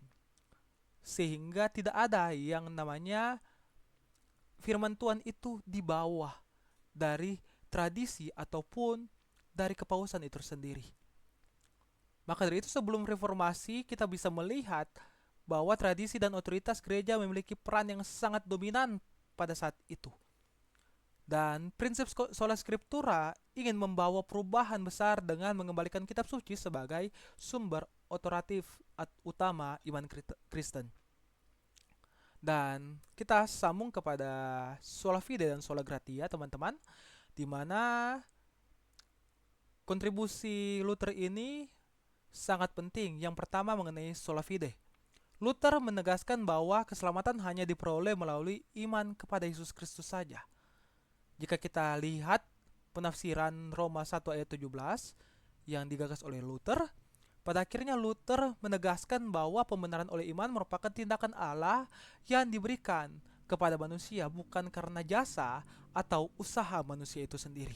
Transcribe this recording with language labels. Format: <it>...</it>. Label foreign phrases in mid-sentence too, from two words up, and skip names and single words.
<id>Sehingga tidak ada yang namanya firman Tuhan itu di bawah dari tradisi ataupun dari kepausan itu sendiri. Maka dari itu sebelum reformasi kita bisa melihat bahwa tradisi dan otoritas gereja memiliki peran yang sangat dominan pada saat itu. Dan prinsip</id> <la>sola scriptura</la> <id>ingin membawa perubahan besar dengan mengembalikan kitab suci sebagai sumber otoratif utama iman Kristen. Dan kita sambung kepada</id> <la>sola fide</la> <id>dan</id> <la>sola gratia,</la> <id>teman-teman, di mana kontribusi Luther ini sangat penting. Yang pertama mengenai</id> <la>sola fide.</la> <id>Luther menegaskan bahwa keselamatan hanya diperoleh melalui iman kepada Yesus Kristus saja. Jika kita lihat penafsiran Roma 1 ayat 17 yang digagas oleh Luther, pada akhirnya Luther menegaskan bahwa pembenaran oleh iman merupakan tindakan Allah yang diberikan kepada manusia bukan karena jasa atau usaha manusia itu sendiri.</id>